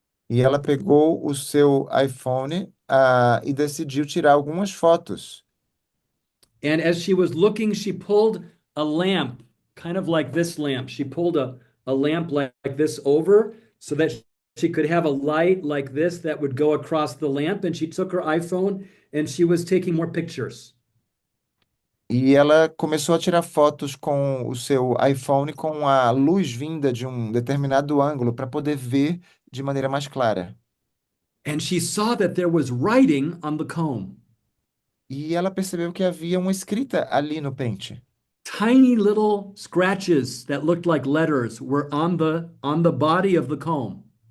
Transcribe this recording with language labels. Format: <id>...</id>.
<pt>E ela pegou o seu iPhone, e decidiu tirar algumas fotos.</pt> <en>And as she was looking, she pulled a lamp, kind of like this lamp. She pulled a lamp like this over so that she could have a light like this that would go across the lamp. And she took her iPhone and she was taking more pictures.</en> <pt>E ela começou a tirar fotos com o seu iPhone com a luz vinda de um determinado ângulo para poder ver de maneira mais clara.</pt> <en>And she saw that there was writing on the comb.</en> <pt>E ela percebeu que havia uma escrita ali no pente.</pt> <en>Tiny little scratches that looked like letters were on the body of the comb.</en>